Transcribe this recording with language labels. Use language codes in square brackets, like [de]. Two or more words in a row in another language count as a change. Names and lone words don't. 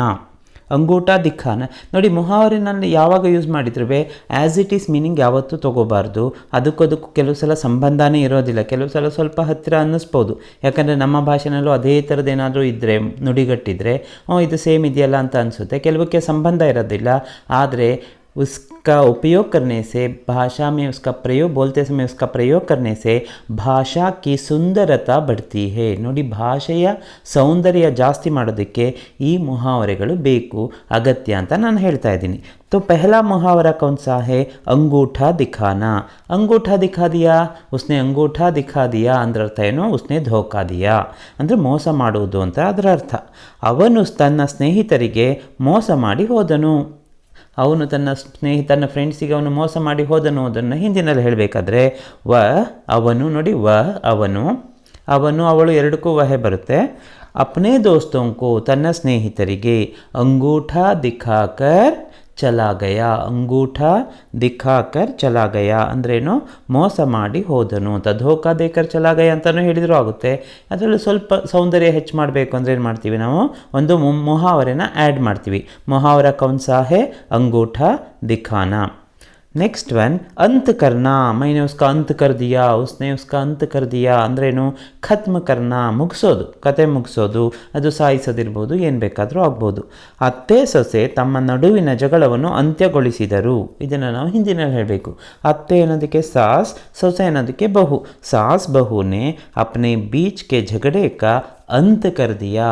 [hi] अंगूठा दिखाना [kn] ನೋಡಿ, ಮುಹಾವರಿನಲ್ಲಿ ಯಾವಾಗ ಯೂಸ್ ಮಾಡಿದ್ರೂ [en] as it is meaning [kn] ಯಾವತ್ತೂ ತೊಗೋಬಾರ್ದು. ಅದಕ್ಕೂ ಕೆಲವು ಸಲ ಸಂಬಂಧನೇ ಇರೋದಿಲ್ಲ, ಕೆಲವು ಸಲ ಸ್ವಲ್ಪ ಹತ್ತಿರ ಅನ್ನಿಸ್ಬೋದು. ಯಾಕಂದರೆ ನಮ್ಮ ಭಾಷೆನಲ್ಲೂ ಅದೇ ಥರದ್ದು ಏನಾದರೂ ಇದ್ದರೆ, ನುಡಿಗಟ್ಟಿದ್ರೆ ಇದು ಸೇಮ್ ಇದೆಯಲ್ಲ ಅಂತ ಅನಿಸುತ್ತೆ. ಕೆಲವಕ್ಕೆ ಸಂಬಂಧ ಇರೋದಿಲ್ಲ, ಆದರೆ [hi] उसका उपयोग करने से भाषा में उसका प्रयोग बोलते समय उसका प्रयोग करने से भाषा की सुंदरता बढ़ती है. [kn] ನೋಡಿ, ಭಾಷೆಯ ಸೌಂದರ್ಯ ಜಾಸ್ತಿ ಮಾಡೋದಕ್ಕೆ ಈ ಮುಹಾವರೆಗಳು ಬೇಕು, ಅಗತ್ಯ ಅಂತ ನಾನು ಹೇಳ್ತಾ ಇದ್ದೀನಿ. [hi] तो पहला मुहावरा कौन सा है? अंगूठा दिखाना. अंगूठा दिखा दिया, उसने अंगूठा दिखा दिया [kn] ಅಂದ್ರೆ ಅರ್ಥ ಏನು? [hi] उसने धोखा दिया [kn] ಅಂದರೆ ಮೋಸ ಮಾಡುವುದು ಅಂತ ಅದರ ಅರ್ಥ. ಅವನು ತನ್ನ ಸ್ನೇಹಿತರಿಗೆ ಮೋಸ ಮಾಡಿ ಹೋದನು. ಅವನು ತನ್ನ ಫ್ರೆಂಡ್ಸಿಗೆ ಅವನು ಮೋಸ ಮಾಡಿ ಹೋದನು. ಅದನ್ನು ಹಿಂದಿನಲ್ಲಿ ಹೇಳಬೇಕಾದ್ರೆ ಅವನು, ನೋಡಿ, ಅವನು ಅವಳು ಎರಡಕ್ಕೂ ವಹೆ ಬರುತ್ತೆ. [hi] अपने दोस्तों को, [kn] ತನ್ನ ಸ್ನೇಹಿತರಿಗೆ [hi] अंगूठा दिखाकर चला गया. अंगूठा दिखाकर चला गया ಅಂದ್ರೇನು? [kn] ಮೋಸ ಮಾಡಿ ಹೋದನು ಅಂತ. [hi] धोखा देकर चला गया [kn] ಅಂತಲೂ ಹೇಳಿದರೂ ಆಗುತ್ತೆ. ಅದರಲ್ಲಿ ಸ್ವಲ್ಪ ಸೌಂದರ್ಯ ಹೆಚ್ಚು ಮಾಡಬೇಕು ಅಂದರೆ ಏನು ಮಾಡ್ತೀವಿ ನಾವು? ಒಂದು ಮುಹಾವರೆನ ಆ್ಯಡ್ ಮಾಡ್ತೀವಿ. [hi] मुहावरा कौन सा है? अंगूठा दिखाना. [en] next one [hi] अंत करना. मैंने उसका अंत कर दिया, उसने उसका अंत कर दिया ಅಂದ್ರೇನು? ख़त्म करना, [kn] ಮುಗಿಸೋದು, ಕತೆ ಮುಗಿಸೋದು. ಅದು ಸಾಯಿಸೋದಿರ್ಬೋದು, ಏನು ಬೇಕಾದರೂ ಆಗ್ಬೋದು. ಅತ್ತೆ ಸೊಸೆ ತಮ್ಮ ನಡುವಿನ ಜಗಳವನ್ನು ಅಂತ್ಯಗೊಳಿಸಿದರು. ಇದನ್ನು ನಾವು ಹಿಂದಿನಲ್ಲಿ ಹೇಳಬೇಕು. ಅತ್ತೆ ಅನ್ನೋದಕ್ಕೆ ಸಾಸ್, ಸೊಸೆ ಅನ್ನೋದಕ್ಕೆ ಬಹು. [hi] सास बहू ने अपने बीच के झगड़े का अंत कर दिया.